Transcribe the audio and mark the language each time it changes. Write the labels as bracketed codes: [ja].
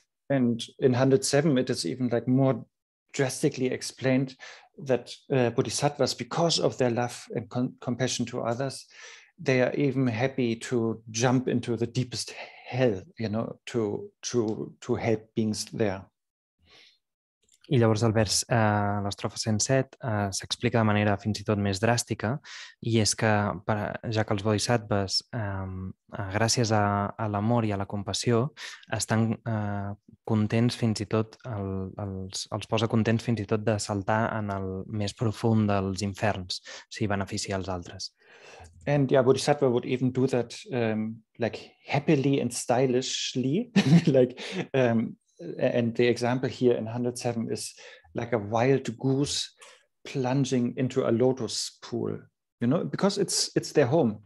[en] And in 107 it is even like more drastically explained that bodhisattvas, because of their love and compassion to others, they are even happy to jump into the deepest hell, you know, to help beings there. [ca] I llavors al vers, l'estrofa 107, s'explica de manera fins i tot més dràstica, i és que, ja que els bodhisattvas, gràcies a l'amor i a la compassió, estan contents fins i tot, els posa contents fins i tot de saltar en el més profund dels inferns, si beneficia els altres. [en] And yeah, Bodhisattva would even do that like happily and stylishly, like and the example here in 107 is like a wild goose plunging into a lotus pool, you know, because it's their home.